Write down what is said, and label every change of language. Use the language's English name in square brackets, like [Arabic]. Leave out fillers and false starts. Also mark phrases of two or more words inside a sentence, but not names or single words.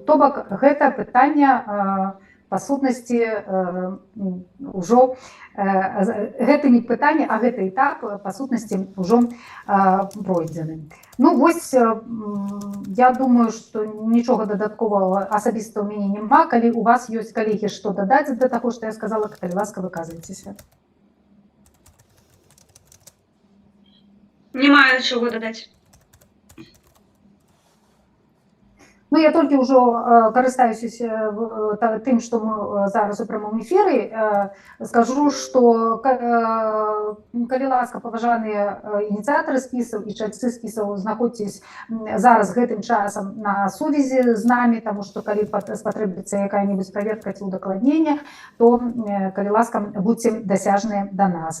[Belarusian] То бок гэта пытанне па сутнасці ўжо, гэта не пытанне, а гэты этап па сутнасці ўжо пройдзены. Ну вось, я думаю, што нічога дадатковага асабіста ў мяне няма. Калі у вас ёсць, калегі, што дадаць да таго, што я сказала, калі ласка, выказвайцеся. [Ukrainian] Не маю чого додати. [Belarusian] Ну, Ну, я толькі ўжо карыстаюся тым, што мы зараз у прамым эфіры, скажу, што калі ласка, паважаныя ініцыятары спісаў і чальцы спісаў, знаходзьцесь зараз гэтым часам на сувязі з намі, таму што калі спатрэбіцца якая-небудзь праверка ці удакладненне, то, калі ласка, будьце дасяжныя да нас.